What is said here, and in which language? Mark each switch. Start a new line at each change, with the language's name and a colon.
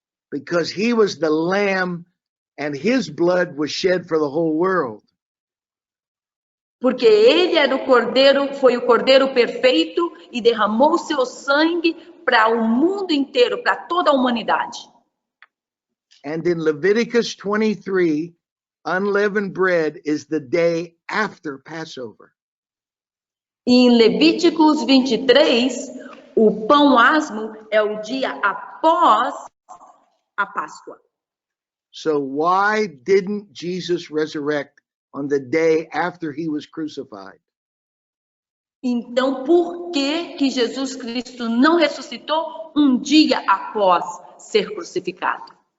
English: Because he was the lamb and his blood was shed for the whole world.
Portuguese: Porque ele era o cordeiro, foi o cordeiro perfeito e derramou seu sangue para o mundo inteiro, para toda a humanidade.
English: And in Leviticus 23, unleavened bread is the day after Passover.
Portuguese: E em Levíticos 23, o pão asmo é o dia após a Páscoa.
English: So why didn't Jesus resurrect on the day after he was crucified?
Portuguese: Então, por que que Jesus Cristo não ressuscitou um dia após ser crucificado?